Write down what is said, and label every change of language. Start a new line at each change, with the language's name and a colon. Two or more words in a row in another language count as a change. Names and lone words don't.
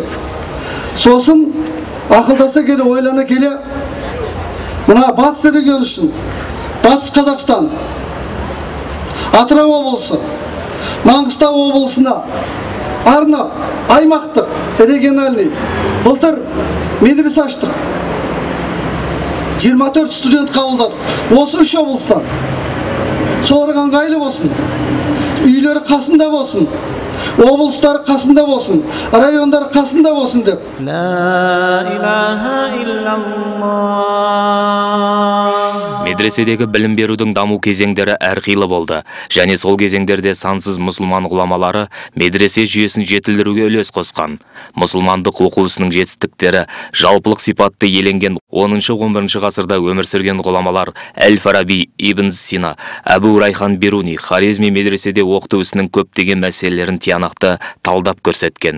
Kazakh: Сосын ақылдаса келе, ойлана келе, мына батыс регион үшін, батыс Қазақстан, Атырау облысы, Маңғыстау облысына арнап, аймақтық, региональный былтыр медресе аштық. 24 студент қабылдадық. Осы 3 облыстан. Соларға ыңғайлы болсын. Үйлері қасында болсын. Облыстары қасында болсын. Райондары қасында болсын деп.
Arabic: لا إله إلا الله.
Kazakh: Медреседегі білім берудің даму кезеңдері әрқилы болды, және сол кезеңдерде сансыз мұсылман ғұламалары медресе жүйесін жетілдіруге үлес қосқан. Мұсылмандық оқу ісінің жетістіктері жалпылық сипатты еленген 10-11 ғасырда өмір сүрген ғұламалар Әл-Фараби, Ибн Сина, Әбу Райхан Бируни, Хорезми медреседе оқыту ісінің көптеген мәселелерін тиянақты талдап көрсеткен.